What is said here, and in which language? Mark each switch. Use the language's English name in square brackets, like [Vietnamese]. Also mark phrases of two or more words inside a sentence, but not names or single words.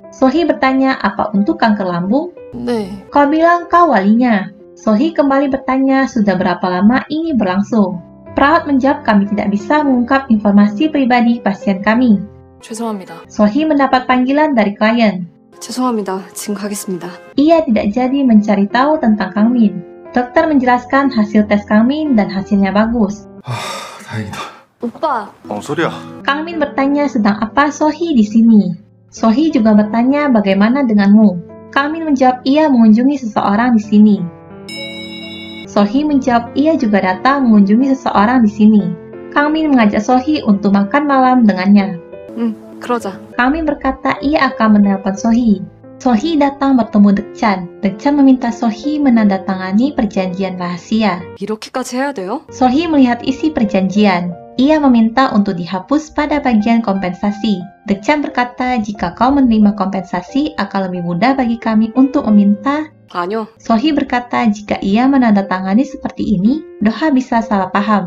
[Indonesian] Sohee bertanya apa untuk kanker lambung? [Korean] 네. [Indonesian] Kau bilang kau walinya. Sohee kembali bertanya sudah berapa lama ini berlangsung. Perawat menjawab kami tidak bisa mengungkap informasi pribadi pasien kami. [Korean] 죄송합니다. [Indonesian] Sohee mendapat panggilan dari klien. [Korean] 죄송합니다. 지금 가겠습니다. [Indonesian] Ia tidak jadi mencari tahu tentang Kang Min. Dokter menjelaskan hasil tes Kang Min dan hasilnya bagus. [Korean] 다행이다. 오빠. 소리야. [Indonesian] Kang Min bertanya sedang apa Sohee di sini. Sohee juga bertanya bagaimana denganmu. Kang Min menjawab ia mengunjungi seseorang di sini. Sohee menjawab ia juga datang mengunjungi seseorang di sini. Kang Min mengajak Sohee untuk makan malam dengannya. [Korean] 그러자. [Indonesian] Kang Min berkata ia akan menelpon Sohee. Sohee datang bertemu Dekchan. Dekchan meminta Sohee menandatangani perjanjian rahasia. [Korean] 이렇게까지 해야 돼요? [Indonesian] Sohee melihat isi perjanjian. Ia meminta untuk dihapus pada bagian kompensasi. Dekchan berkata jika kau menerima kompensasi akan lebih mudah bagi kami untuk meminta. [Korean] 아니요. [Indonesian] Sohee berkata jika ia menandatangani seperti ini, Doha bisa salah paham.